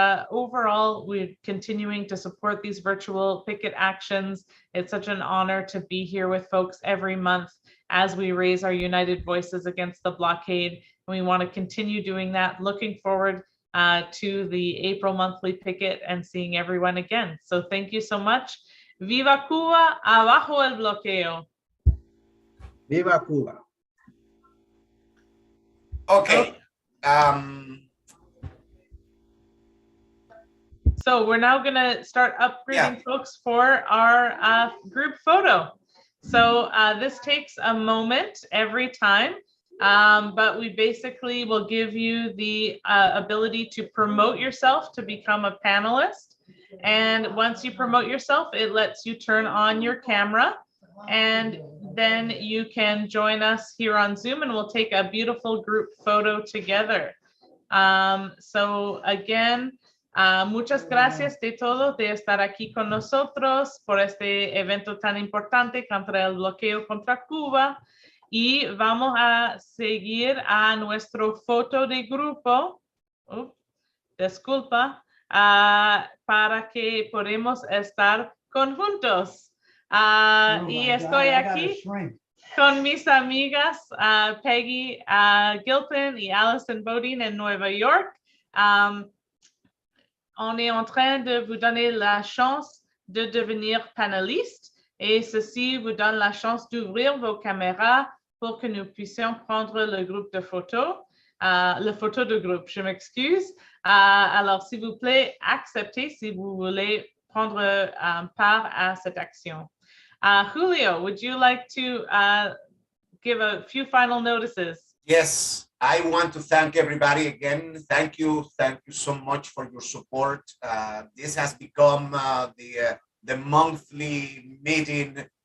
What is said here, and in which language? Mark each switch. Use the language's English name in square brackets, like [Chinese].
[English] Overall, we're continuing to support these virtual picket actions. It's such an honor to be here with folks every month as we raise our united voices against the blockade. And we want to continue doing that. Looking forward to the April monthly picket and seeing everyone again. So thank you so much. [Spanish] Viva Cuba, abajo el bloqueo. Viva Cuba. [English] Okay. So we're now going to start upgrading folks for our group photo. So this takes a moment every time, but we basically will give you the ability to promote yourself to become a panelist. And once you promote yourself, it lets you turn on your camera, and then you can join us here on Zoom, and we'll take a beautiful group photo together. So again, [Spanish] muchas gracias de todo de estar aquí con nosotros por este evento tan importante contra el bloqueo contra Cuba, y vamos a seguir a nuestro foto de grupo. Disculpa. Para que podamos estar conjuntos. Y estoy aquí con mis amigas Peggy Gilpin y Allison Bodine en Nueva York. [French] On est en train de vous donner la chance de devenir panéliste, et ceci vous donne la chance d'ouvrir vos caméras pour que nous puissions prendre le groupe de photos. Le photo de groupe, je m'excuse. Alors, s'il vous plaît, acceptez si vous voulez prendre part à cette action. [English] Julio, would you like to give a few final notices? Yes, I want to thank everybody again. Thank you so much for your support. This has become the monthly meeting